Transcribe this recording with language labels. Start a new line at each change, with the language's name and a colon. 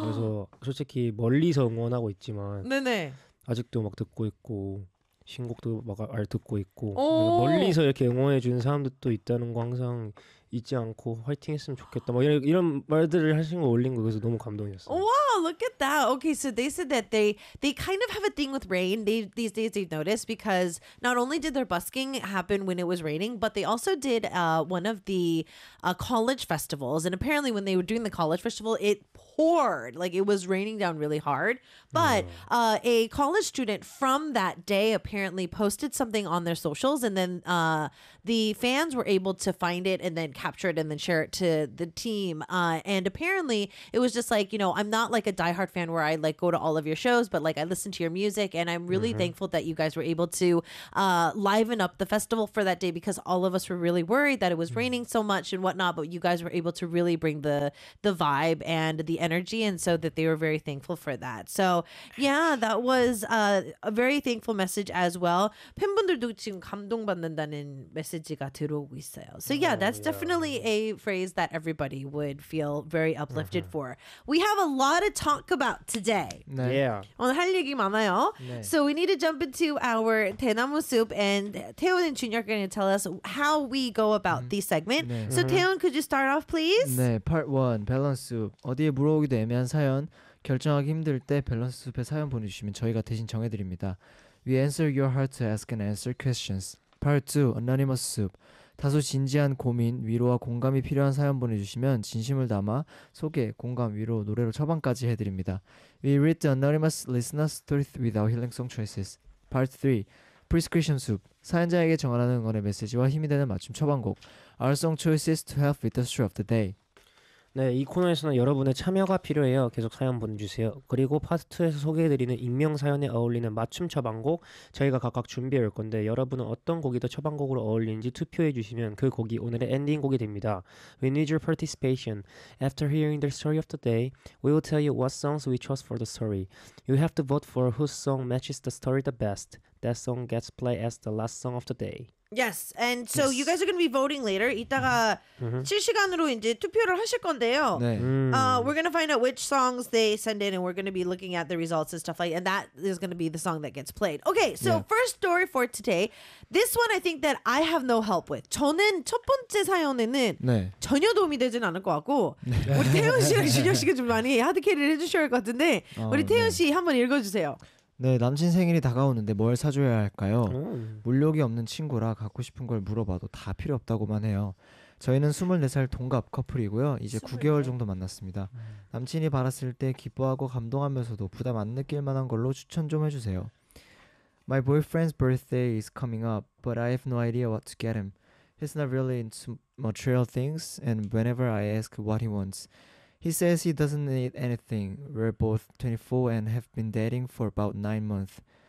Korean: 그래서 솔직히 멀리서 응원하고 있지만 아직도 막 듣고 있고 신곡도 막 듣고 있고 멀리서 이렇게 응원해 주는 사람들도 있다는 거 항상 잊지 않고 화이팅 했으면 좋겠다 막 이런 말들을 하신 거 올린 거 그래서 너무 감동이었어요.
English: Wow, look at that. Okay, so they said that they kind of have a thing with rain. These days they've noticed because not only did their busking happen when it was raining, but they also did one of the college festivals. And apparently when they were doing the college festival, it poured. Like it was raining down really hard. But a college student from that day apparently posted something on their socials, and then the fans were able to find it and then capture it and then share it to the team. And apparently it was just like, you know, I'm not like a diehard fan where I like go to all of your shows, but like I listen to your music, and I'm really thankful that you guys were able to liven up the festival for that day, because all of us were really worried that it was raining so much and whatnot, but you guys were able to really bring the vibe and the energy, and so that they were very thankful for that. So yeah, that was a very thankful message as well.
Korean: 팬분들도 지금 감동받는다는 메시지가 들어오고 있어요.
English: So yeah, that's definitely a phrase that everybody would feel very uplifted for. We have a lot of talk about today.
Korean: 네. 오늘 할 얘기 많아요. 네.
English: So we need to jump into our 대나무 soup, and 태훈 and 준혁 are going to tell us how we go about this segment.
Korean: 네.
English: So 태훈, could you start off, please?
Korean: 네,
English: part one, balance soup.
Korean: 어디에 물어보기도 애매한 사연, 결정하기 힘들 때 balance soup에 사연 보내주시면 저희가 대신 정해드립니다.
English: We answer your heart to ask and answer questions. Part 2, anonymous soup.
Korean: 다소 진지한 고민, 위로와 공감이 필요한 사연 보내주시면 진심을 담아 소개, 공감, 위로, 노래로 처방까지 해드립니다.
English: We read the anonymous listener stories with our healing song choices. Part 3, prescription soup.
Korean: 사연자에게 전하는 응원의 메시지와 힘이 되는 맞춤 처방곡.
English: Our song choices to help with the story of the day.
Korean: 네, 이 코너에서는 여러분의 참여가 필요해요. 계속 사연 보내주세요. 그리고 파트 2에서 소개해드리는 익명 사연에 어울리는 맞춤 처방곡 저희가 각각 준비해 올 건데 여러분은 어떤 곡이 더 처방곡으로 어울리는지 투표해 주시면 그 곡이 오늘의 엔딩곡이 됩니다.
English: We need your participation. After hearing the story of the day, we will tell you what songs we chose for the story. You have to vote for whose song matches the story the best. That song gets played as the last song of the day. Yes, and so yes. you guys are going to be voting later.
Korean: 이따가 실시간으로 이제 투표를 하실 건데요. 네.
English: We're going to find out which songs they send in, and we're going to be looking at the results and stuff like that. And that is going to be the song that gets played. Okay, so yeah. first story for today. This one I think that I have no help with.
Korean: 저는 첫 번째 사연에는 네. 전혀 도움이 되진 않을 것 같고 네. 우리 태현 씨랑 준혁 씨가 좀 많이 하드캐리를 해주셔야 할 것 같은데 우리 태현 씨 네. 한번 읽어주세요. 네, 남친 생일이 다가오는데 뭘 사줘야 할까요? 물욕이 없는 친구라 갖고 싶은 걸 물어봐도 다 필요 없다고만 해요. 저희는 24살 동갑 커플이고요. 이제 24? 9개월 정도 만났습니다. 남친이 받았을 때 기뻐하고 감동하면서도 부담 안 느낄 만한 걸로 추천 좀 해주세요.
English: My boyfriend's birthday is coming up, but I have no idea what to get him. He's not really into material things, and whenever I ask what he wants, he says he doesn't need anything. We're both 24 and have been dating for about 9 months.